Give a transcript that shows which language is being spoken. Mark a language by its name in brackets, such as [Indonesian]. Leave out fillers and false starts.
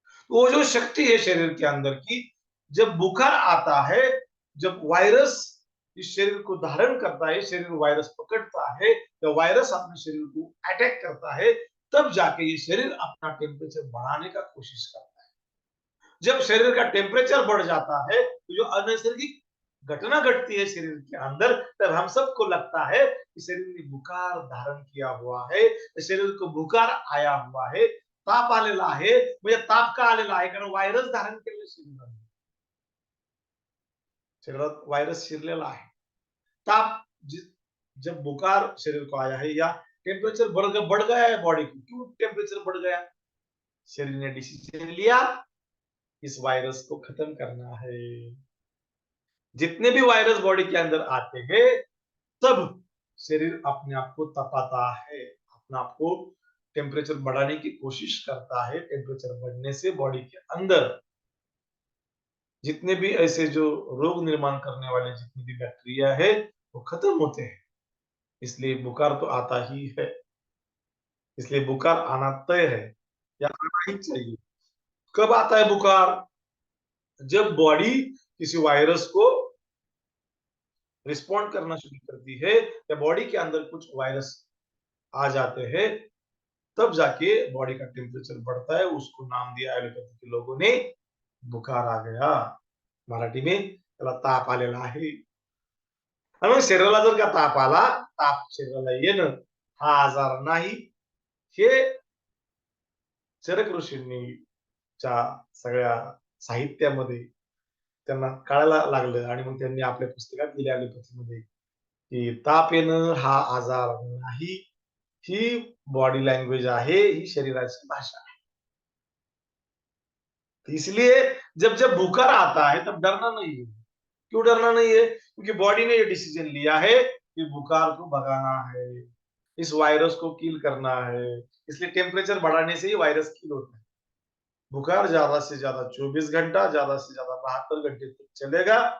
[Hindi] तो वो जो शक्ति है शरीर के अंदर की, जब बुखार आता है, जब वायरस इस शरीर को धारण करता है, शरीर वायरस पकड़ता है, या वायरस अपने शरीर को अटैक करता है, तब जाके ये शरीर अपना टेम्परेचर बढ़ाने का कोशिश करता है. जब शरीर का टेम्परेचर बढ़ जाता है तो जो अनैसर्गिक घटना घटती है शरीर के अंदर, तब हम सबको लगता है कि शरीर ने बुखार धारण किया हुआ है, शरीर को बुखार आया हुआ है, [Marathi] ताप आलेला आहे. म्हणजे ताप का आलेला आहे? कारण व्हायरस धारण केलेलं शरीराने, शरीरात वायरस शिरलेला आहे. [Hindi] ताप जब बुखार शरीर को आया है या टेम्परेचर बढ़ गया है बॉडी को, क्यों टेम्परेचर बढ़ गया? शरीर ने डिसीजन लिया इस वायरस को खत्म करना है. जितने भी वायरस बॉडी के अंदर आते हैं, तब शरीर अपने आप को तपाता है, अपने आप को टेम्परेचर बढ़ाने की कोशिश करता है. टेम्परेचर बढ़ने से बॉडी के अंदर जितने भी ऐसे जो रोग निर्माण करने वाले जितनी भी बैक्टीरिया है वो खत्म होते हैं. इसलिए बुखार तो आता ही है, इसलिए बुखार आना तय है, या आना ही चाहिए. कब आता है बुखार? जब बॉडी किसी वायरस को रिस्पॉन्ड करना शुरू करती है, या बॉडी के अंदर कुछ वायरस आ जाते हैं, तब जाके बॉडी का टेम्परेचर बढ़ता है. उसको नाम दिया एलोपैथी के लोगों ने बुखार आ गया, मराठी में [Marathi] त्याला ताप आलेला आहे. आणि मग शरीराला जर का ताप आला, ताप शरीराला येणं हा आजार नाही, हे चरक ऋषींच्या सगळ्या साहित्यामध्ये त्यांना कळायला लागलं आणि मग त्यांनी आपल्या पुस्तकात लिहिले ॲलोपॅथीमध्ये की ताप येणं हा आजार नाही, ही बॉडी लैंग्वेज आहे, ही शरीराची भाषा है. [Hindi] इसलिए जब जब बुखार आता है तब डरना नहीं है. क्यों डरना नहीं है? क्योंकि बॉडी ने ये डिसीजन लिया है कि बुखार को भगाना है, इस वायरस को किल करना है. इसलिए टेम्परेचर बढ़ाने से ही वायरस किल होता है. बुखार ज्यादा से ज्यादा 24 घंटा, ज्यादा से ज्यादा 72 घंटे तक चलेगा.